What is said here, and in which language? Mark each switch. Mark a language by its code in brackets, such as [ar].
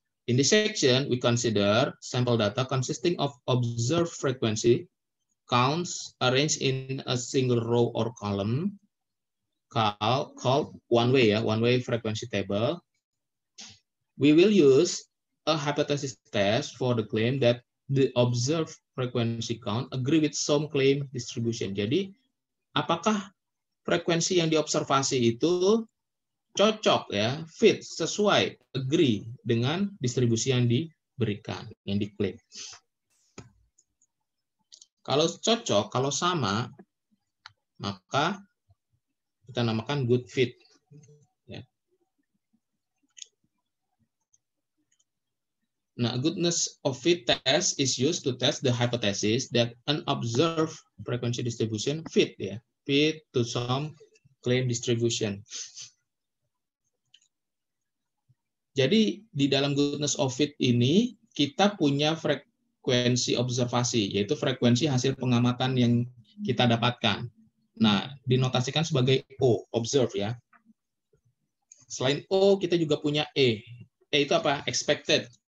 [en] In this section, we consider sample data consisting of observed frequency counts arranged in a single row or column called one-way frequency table. We will use a hypothesis test for the claim that the observed frequency count agree with some claim distribution. [id] Jadi, apakah frekuensi yang diobservasi itu cocok ya, fit, sesuai, agree dengan distribusi yang diberikan, yang diklaim. Kalau cocok, kalau sama, maka kita namakan good fit. Ya. [en] Nah, goodness of fit test is used to test the hypothesis that an observed frequency distribution fit to some claim distribution. [id] Jadi di dalam goodness of fit ini kita punya frekuensi observasi, yaitu frekuensi hasil pengamatan yang kita dapatkan. Nah, dinotasikan sebagai O, observe ya. Selain O, kita juga punya E. E itu apa? Expected.